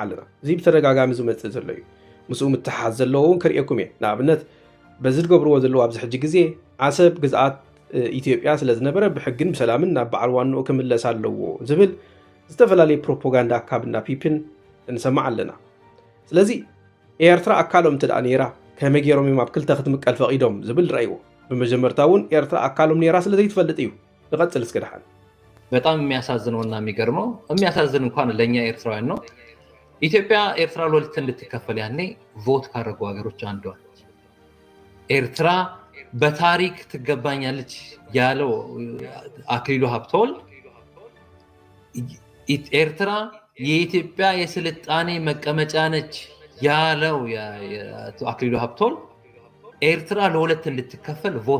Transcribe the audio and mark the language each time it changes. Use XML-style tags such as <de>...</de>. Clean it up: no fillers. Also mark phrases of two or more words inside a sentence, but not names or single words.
<ti>ኣለና። እዚ ብተደጋጋሚ ዝመፅእ ዘሎ እዩ። ምስኡ ምትሓዝ ዘለዎ እውን ከሪአኩም እየ። ንኣብነት በዚ ዝገብርዎ ዘለዎ ኣብዚ ሕጂ ግዜ ዓሰብ ግዝኣት ኢትዮጵያ ስለዝነበረ ብሕግን ብሰላምን ናብ በዓል ዋንኡ ክምለስ ኣለዎ ዝብል ዝተፈላለዩ ፕሮፓጋንዳ ካብና ፒፕን እንሰማዕ ኣለና። ስለዚ ኤርትራ ኣካሎም ትዳ ነይራ ከመይ ገይሮም ኣብ ክልተ ክትምቀል ፈቒዶም ዝብል ረእይዎ። ብመጀመርታ እውን ኤርትራ ኣካሎም ነይራ ስለዘይትፈልጥ እዩ። ንቐፅል እስከ ድሓን</ti> <am>በጣም የሚያሳዝነውና የሚያሳዝን እንኳን ለኛ ኤርትራውያን ነው። ኢትዮጵያ ኤርትራ ለሁለት እንድትከፈል ያኔ ቮት ካደረጉ ሀገሮች አንዷ ኤርትራ በታሪክ ትገባኛለች ያለው አክሊሉ ሀብተወልድ ኤርትራ የኢትዮጵያ የስልጣኔ መቀመጫ ነች ያለው አክሊሉ ሀብተወልድ ኤርትራ ለሁለት እንድትከፈል ቮት</am>